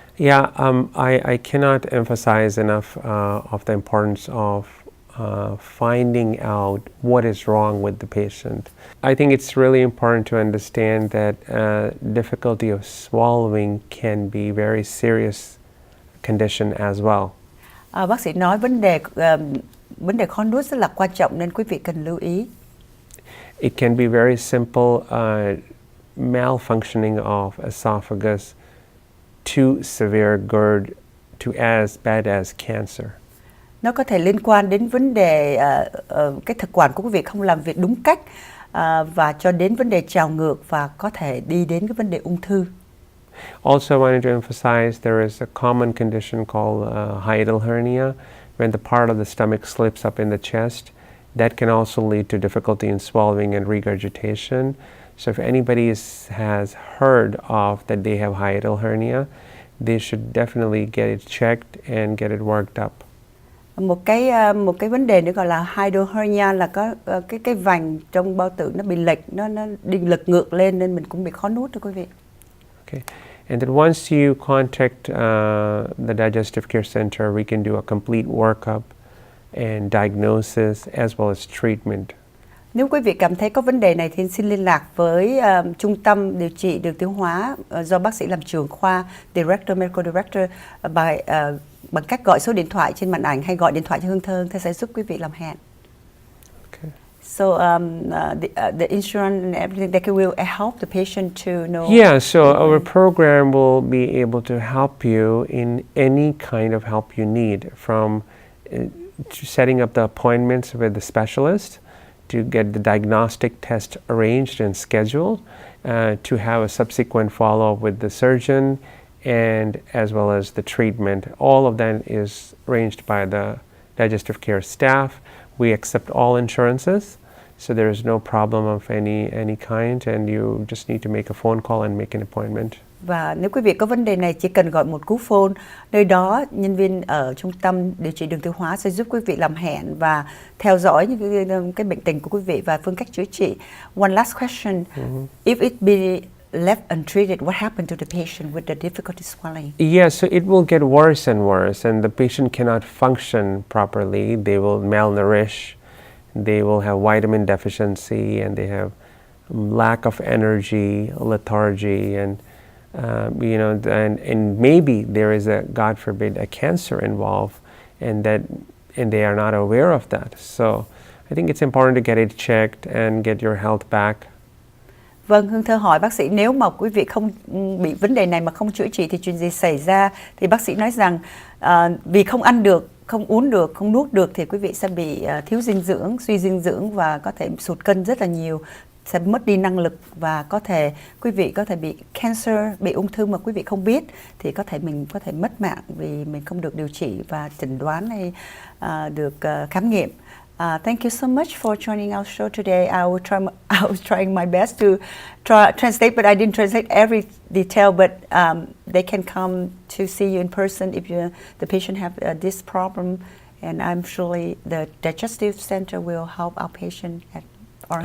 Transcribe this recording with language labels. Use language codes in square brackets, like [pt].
[en] Yeah, I cannot emphasize enough of the importance of finding out what is wrong with the patient. I think it's really important to understand that difficulty of swallowing can be very serious condition as well. [vi] Bác sĩ nói vấn đề khó nuốt rất là quan trọng nên quý vị cần lưu ý. [en] It can be very simple malfunctioning of esophagus to severe GERD to as bad as cancer. [vi] Nó có thể liên quan đến vấn đề cái thực quản của quý vị không làm việc đúng cách và cho đến vấn đề trào ngược và có thể đi đến cái vấn đề ung thư. [en] Also, I wanted to emphasize there is a common condition called hiatal hernia, when the part of the stomach slips up in the chest. That can also lead to difficulty in swallowing and regurgitation. So if anybody has heard of that they have hiatal hernia, they should definitely get it checked and get it worked up. [vi] Một cái vấn đề nữa gọi là hiatal hernia là có cái vành trong bao tử nó bị lệch, nó đi lật ngược lên nên mình cũng bị khó nuốt đó quý vị. [en] Okay. And then once you contact the Digestive Care Center, we can do a complete workup and diagnosis as well as treatment. [vi] Nếu quý vị cảm thấy có vấn đề này thì xin liên lạc với trung tâm điều trị đường tiêu hóa do bác sĩ làm trưởng khoa, Medical Director bằng cách gọi số điện thoại trên màn ảnh hay gọi điện thoại cho Hương Thơ sẽ giúp quý vị làm hẹn. [en] Okay. So the insurance and everything that will help the patient to know. Yeah, so our program will be able to help you in any kind of help you need, from setting up the appointments with the specialist, to get the diagnostic test arranged and scheduled, to have a subsequent follow-up with the surgeon, and as well as the treatment. All of that is arranged by the digestive care staff. We accept all insurances, so there is no problem of any kind, and you just need to make a phone call and make an appointment. [vi] Và nếu quý vị có vấn đề này chỉ cần gọi một cú phone, nơi đó nhân viên ở trung tâm điều trị đường tiêu hóa sẽ giúp quý vị làm hẹn và theo dõi những cái bệnh tình của quý vị và phương cách chữa trị. [en] One last question, if it be left untreated, what happened to the patient with the difficulty swallowing? Yeah, so it will get worse and worse, and the patient cannot function properly. They will malnourish, they will have vitamin deficiency, and they have lack of energy, lethargy, and and maybe there is God forbid, a cancer involved, and they are not aware of that. So I think it's important to get it checked and get your health back. [vi] Vâng, Hương Thơ hỏi bác sĩ nếu mà quý vị không bị vấn đề này mà không chữa trị thì chuyện gì xảy ra? Thì bác sĩ nói rằng vì không ăn được, không uống được, không nuốt được thì quý vị sẽ bị thiếu dinh dưỡng, suy dinh dưỡng và có thể sụt cân rất là nhiều, sẽ mất đi năng lực và quý vị có thể bị cancer, bị ung thư mà quý vị không biết thì mình có thể mất mạng vì mình không được điều trị và chẩn đoán hay được khám nghiệm. [en] Thank you so much for joining our show today. I was trying my best to translate, but I didn't translate every detail. But they can come to see you in person if the patient have this problem, and I'm surely the Digestive Center will help our patient at our